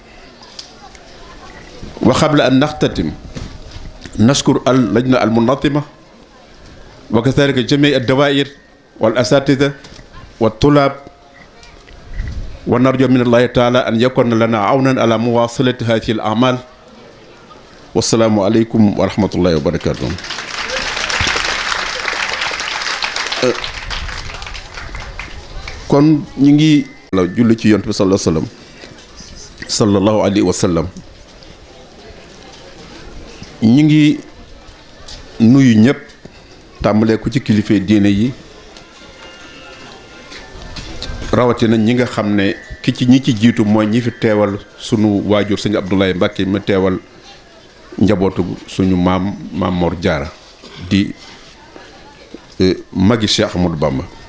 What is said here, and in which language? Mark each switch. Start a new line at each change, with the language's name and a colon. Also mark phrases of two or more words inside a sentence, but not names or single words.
Arabic: وقبل أن نختتم نشكر اللجنة المنظمة وكذلك جميع الدوائر والأساتذة والطلاب، ونرجو من الله تعالى أن يكون لنا عونا على مواصلة هذه الأعمال. والسلام عليكم ورحمة الله وبركاته.
Wolof: kon ñu ngi la julli ci yonent bi
Arabic: صلى الله عليه وسلم
Wolof: ñu ngi nuyu ñëpp tàmbalee ko ci kilifa diine yi rawatina ñi nga xam ne ñi ci jiitu mooy ñi fi teewal sunu waajur sëñ Abdoulaye Mbacke mi teewal njabootu suñu maam Mor Diarra di magi Cheikh Ahmadou Bamba.